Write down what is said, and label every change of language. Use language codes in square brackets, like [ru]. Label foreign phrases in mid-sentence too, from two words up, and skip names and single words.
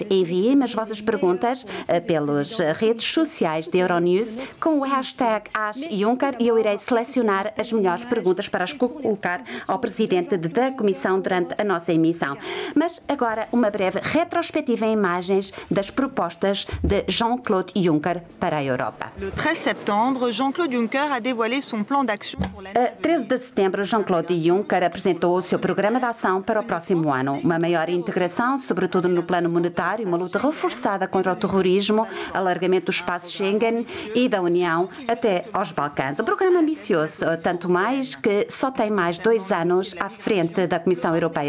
[pt] Enviem as vossas perguntas pelas redes sociais da Euronews com o hashtag #AskJuncker e eu irei selecionar as melhores perguntas para as colocar ao Presidente da Comissão durante a nossa emissão. Mas agora uma breve retrospectiva em imagens das propostas de Jean-Claude Juncker para a Europa. [fr] Le 13 septembre, Jean-Claude Juncker a dévoilé son plan d'action pour l'année. [pt] 13 de setembro, Jean-Claude Juncker apresentou o seu programa de ação para o próximo ano. Uma maior integração, sobretudo no plano monetário, uma luta reforçada contra o terrorismo, alargamento do espaço Schengen e da União até aos Balcãs. O programa ambicioso, tanto mais que só tem mais 2 anos à frente da Comissão Europeia.